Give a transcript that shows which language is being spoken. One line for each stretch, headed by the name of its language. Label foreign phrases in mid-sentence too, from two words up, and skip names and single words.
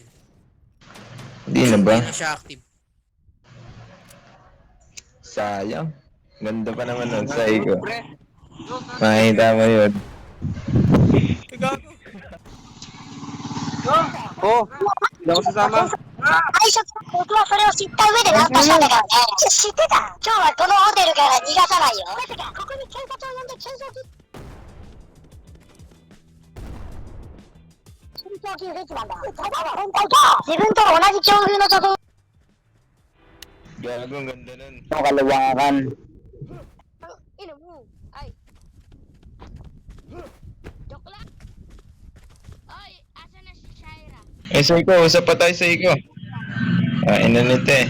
Filipino: Hindi na ba? Hindi na siya active. Sayang. Ganda pa naman ng Psycho. Makikita mo yun. Gago. Oh, hindi ako sasama.
Japanese: 最初僕はそれを知った上でナンパしたんだからね。知ってた。今日はこのホテルから逃がさないよ。まさかここに警察を呼んで懸賞金フェスなんだ。ただの変態か。自分と同じ境遇の女性
Filipino: Gago, ang ganda nun. Kalawakan. Ina mo. Ay. Joke lang.
Cebuano: Oy, asa na si Shaira?
Filipino: Psycho, usap pa tayo, Psycho. Ina nito eh.